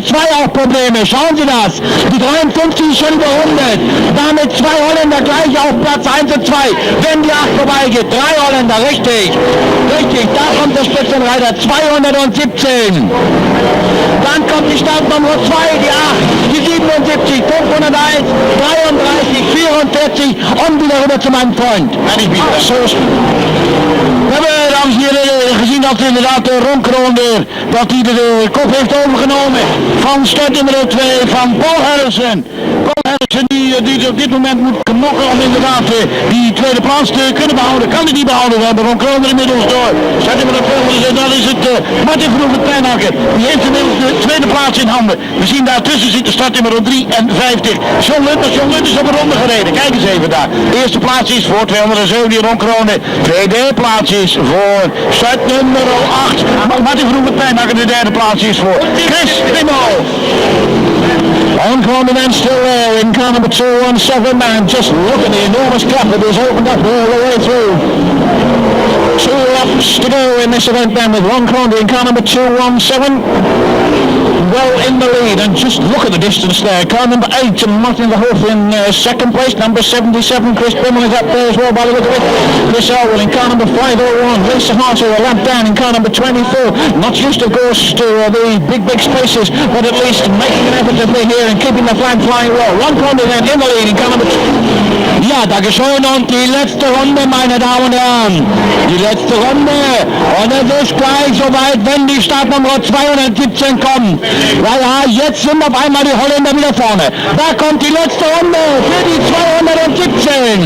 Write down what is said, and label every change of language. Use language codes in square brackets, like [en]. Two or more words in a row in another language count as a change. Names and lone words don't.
[de] 2 auch Probleme, schauen Sie das, die 53 ist schon überrundet, damit 2 Holländer gleich auf Platz 1 und 2, wenn die 8 vorbeigeht, 3 Holländer, richtig, da kommt der Spitzenreiter, 217, dann kommt die Startnummer 2, die 8, die 77, 501, 33, 44 und wieder rüber zu meinem Freund. [nl] We hebben, dames en heren, gezien dat inderdaad Ron Kronen dat hij de kop heeft overgenomen van startnummer 2 van Paul Harrison. Paul Harrison die op dit moment moet knokken om inderdaad die tweede plaats te kunnen behouden. Kan hij die behouden? We hebben Ron Kronen inmiddels door. Startnummer 2, dan is het Martin Verhoef het Pijnakker. Die heeft inmiddels de tweede plaats in handen. We zien daartussen zitten startnummer 53. John Lund is op een ronde gereden. Kijk eens even daar. De eerste plaats is voor 207 die Ron Kronen. Tweede plaats is voor startnummer 8. Martin Verhoef het Pijnakker. De derde plaats is voor Chris Bimmel. [en] On Kronen then still there in car number 217, and just look at the enormous gap that is opened up all the way through. 2 laps to go in this event then with Ron Kronen in car number 217. Well in the lead, and just look at the distance there. Car number 8, Martin Verhoef in second place. Number 77, Chris Bimmel is up there as well by the look of it. Chris Elwell in car number 501. Lisa Harter a lap down in car number 24. Not used of course to the big spaces, but at least making an effort to be here and keeping the flag flying well. Ron Kronen then in the lead in car number 2. [de] Ja, Dankeschön und die letzte Runde, meine Damen und Herren. Die letzte Runde. Und es ist gleich soweit, wenn die Startnummer 217 kommt. Ja, jetzt sind auf einmal die Holländer wieder vorne. Da kommt die letzte Runde für die 217.